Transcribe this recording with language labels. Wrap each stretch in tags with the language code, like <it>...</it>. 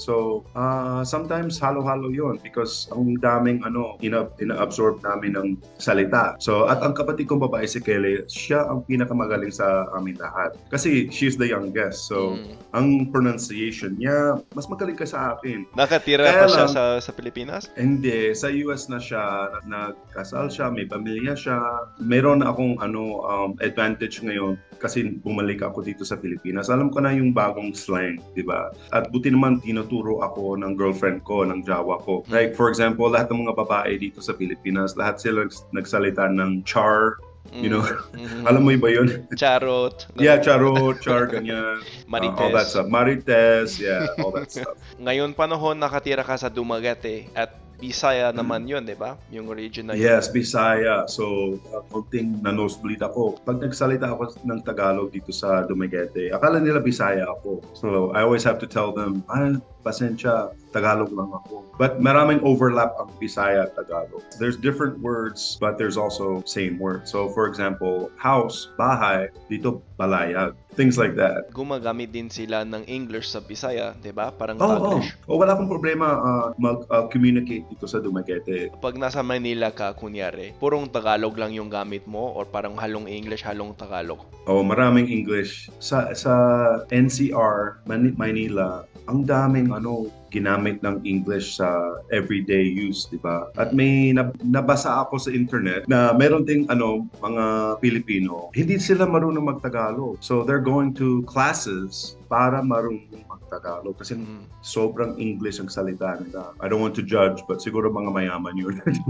<tl>So, sometimes halo-halo yun because ang daming ina-absorb namin ng salita. So, at ang kapatid kong babae si Kelly, siya ang pinakamagaling sa amin lahat. Kasi</tl> <en>she's the youngest.</en> <tl>So, ang pronunciation niya, mas magaling ka sa akin. Nakatira pa siya sa Pilipinas? Hindi. Sa US na siya. Nagkasal siya, may pamilya siya. Meron akong advantage ngayon kasi bumalik ako dito sa Pilipinas. Alam ko na yung bagong slang, di ba? At buti naman tinuturo ako ng girlfriend ko, ng jawa ko.</tl> <en>Like for example,</en> <tl>lahat ng mga babae dito sa Pilipinas, lahat sila nagsalita ng char, alam mo ba yun? Charot. Yeah, charot, char, ganyan. Marites.</tl> <en>All that stuff. Marites, yeah, all that stuff.</en> <tl>Ngayon panahon nakatira ka sa Dumaguete at Bisaya naman yun, di ba? Yung region na yun. Yes, Bisaya. So, konting na-nosebleed ako. Pag nagsalita ako ng Tagalog dito sa Dumaguete, akala nila Bisaya ako.</tl> <en>So, I always have to tell them,</en> <tl>pasensya, Tagalog lang ako.</tl> <en>But</en> <tl>maraming overlap ang Bisaya at Tagalog.</tl> <en>There's different words, but there's also same words. So, for example, house, bahay,</en> <tl>dito balayag.</tl> <en>Things like that.</en> <tl>Gumagamit din sila ng English sa Bisaya, di ba? Parang Taglish. Wala akong problema mag-communicate dito sa Dumaguete. Pag nasa Manila ka, kunyari, purong Tagalog lang yung gamit mo or parang halong English, halong Tagalog? Maraming English. Sa NCR, Manila, ang daming ginamit ng English sa everyday use, di ba? At may nabasa ako sa internet na meron ding mga Pilipino, hindi sila marunong mag-Tagalog.</tl> <en>So they're going to classes</en> <tl>para marunong mag-Tagalog. Kasi sobrang English ang salita nila.</tl> <en>I don't want to judge, but</en> <tl>siguro mga mayaman yun.</tl>